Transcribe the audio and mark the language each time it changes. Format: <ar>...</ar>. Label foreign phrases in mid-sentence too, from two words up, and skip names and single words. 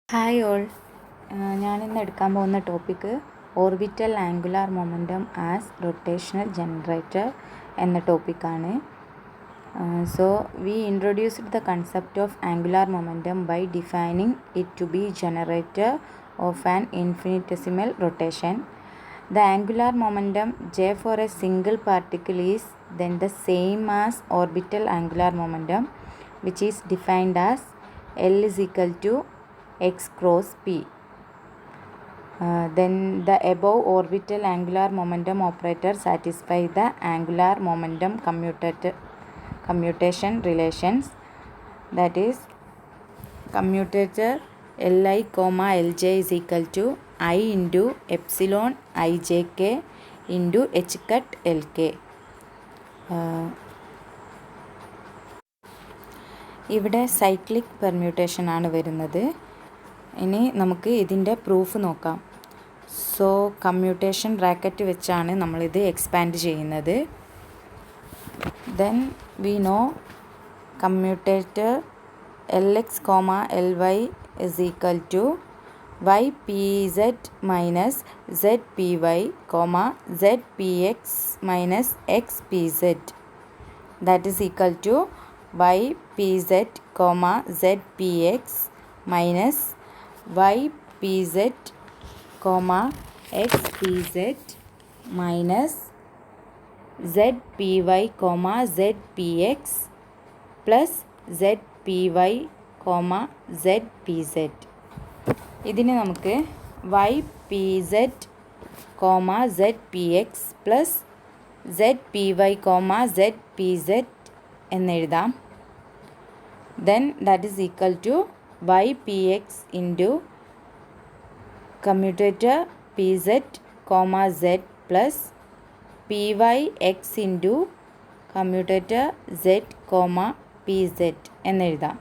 <en>Hi all,</en> <ml>ഞാനിന്ന് എടുക്കാൻ പോകുന്ന ടോപ്പിക്ക്</ml> <en>orbital angular momentum as rotational generator</en> <ml>എന്ന ടോപ്പിക്കാണ്.</ml> <en>So we introduced the concept of angular momentum by defining it to be generator of an infinitesimal rotation. The angular momentum J for a single particle is then the same as orbital angular momentum, which is defined as L is equal to x cross p. Then the above orbital angular momentum operator satisfy the angular momentum commutation relations, that is commutator Li, Lj is equal to I into epsilon ijk into h cut lk.</en> <ml>ഇവിടെ</ml> <en>cyclic permutation</en> <ml>ആണ് വരുന്നത്. ഇനി നമുക്ക് ഇതിൻ്റെ പ്രൂഫ് നോക്കാം. സോ</ml> <en>commutation bracket</en> <ml>വെച്ചാണ് നമ്മളിത് എക്സ്പാൻഡ് ചെയ്യുന്നത്.</ml> <en>Then we know commutator Lx, Ly is equal to ypz minus zpy, zpx minus xpz, that is equal to ypz, zpx minus ypz, xpz minus zpy, zpx plus zpy, zpz.</en> <ml>ഇതിന് നമുക്ക്</ml> <en>ypz, zpx plus zpy, zpz</en> <ml>എന്നെഴുതാം.</ml> <en>Then that is equal to ypx into commutator pz, z plus pyx into commutator z, pz എന്നെഴുതാം.</en>